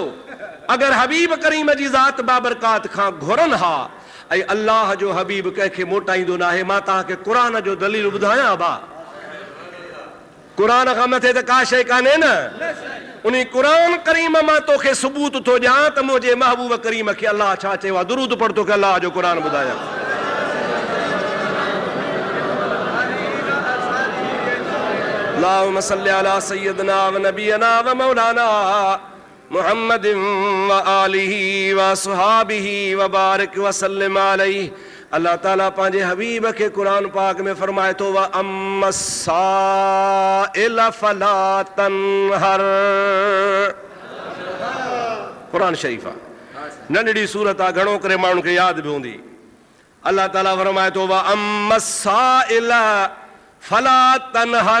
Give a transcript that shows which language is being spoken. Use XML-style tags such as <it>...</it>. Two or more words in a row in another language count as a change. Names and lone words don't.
<sd>अगरि हबीब करीम जी ज़ात बाबरकात खां घुरनि हा ऐं अल्लाह जो हबीब कंहिंखे मोटाईंदो न आहे। मां तव्हांखे क़ुरान जो दलील ॿुधायां भा, क़ुरान खां मथे त का शइ कान्हे न। उन क़ुरान करीम मां तोखे सबूत थो ॾियां त मुंहिंजे महबूब करीम खे अल्लाह छा चयो आहे। दुरूद पढ़, तोखे अल्लाह जो क़ुरान ॿुधायां।</sd> <ar>اللهم صل على سيدنا ونبينا ومولانا محمد وآله وصحبه وبارك وسلم عليه.</ar> <sd>अल्लाह ताला पंहिंजे हबीब खे क़ुरान पाक में फरमाए थो,</sd> <ar>وأما السائل فلا تنهر.</ar> <sd>क़ुरान शरीफ़ आहे, नंढड़ी सूरत आहे, घणो करे माण्हुनि खे यादि बि हूंदी। अल्लाह ताला फरमाए थो,</sd> <ar>وأما السائل فلا تنهر.</ar>